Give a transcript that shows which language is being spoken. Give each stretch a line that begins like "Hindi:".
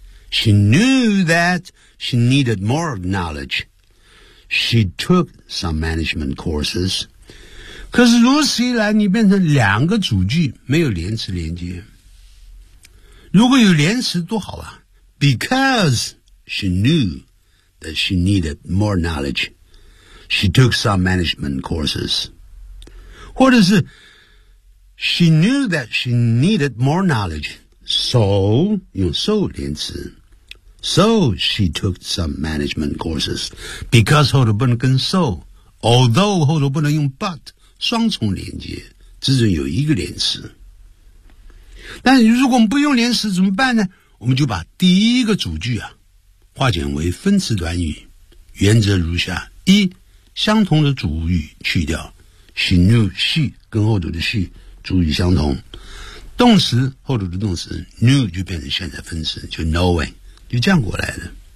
English: She knew that she needed more knowledge， she took some management courses。
Chinese: 可是如此一来你变成两个主句，没有连词连接，如果有连词多好啊。
English: Because she knew that she needed more knowledge， she took some management courses，
Chinese: 或者是
English: she knew that she needed more knowledge， so
Chinese: 用 so 连词，
English: so she took some management courses， because
Chinese: 后头不能跟
English: so， although
Chinese: 后头不能用
English: but，
Chinese: 双重连接，只准有一个连词。但如果我们不用连词怎么办呢？我们就把第一个主句啊化简为分词短语，原则如下：一，相同的主语去掉，
English: She knew she
Chinese: 跟后头的 she 主语相同，动词后头的动词 knew 就变成现在分词，就 knowing 就这样过来的。